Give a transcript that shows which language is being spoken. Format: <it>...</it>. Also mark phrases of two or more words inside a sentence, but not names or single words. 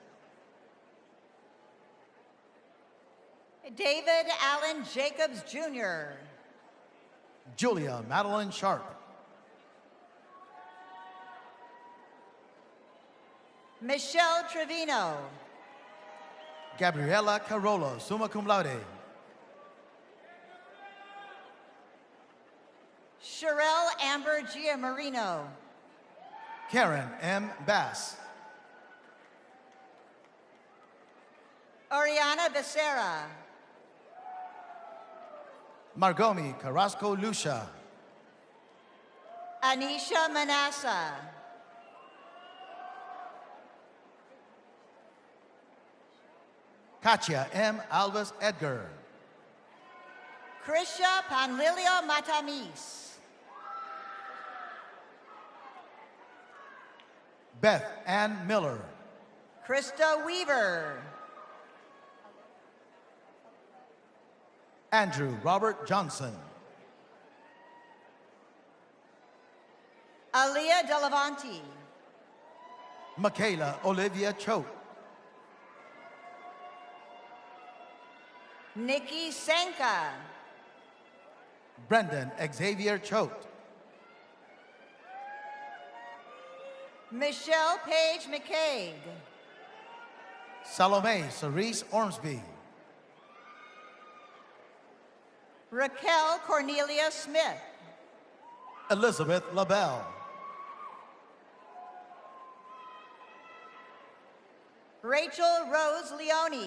<en>David Allen Jacobs Jr. Julia Madeline Sharp. Michelle Trevino. Gabriela Carolo,</en> <la>summa cum laude.</la> <en>Sherelle Amber Giamarino. Karen M. Bass. Oriana Becerra. Margomi Carrasco Lucia. Anisha Manassa. Katia M. Alves Edgar. Krisha Panlilio Matamis. Beth Ann Miller. Krista Weaver. Andrew Robert Johnson. Aaliyah Delavanti. Michaela Olivia Choate. Nikki Senka. Brendan Xavier Choate. Michelle Page McCaig. Salome Cerise Ormsby. Raquel Cornelia Smith. Elizabeth LaBelle. Rachel Rose Leone.</en>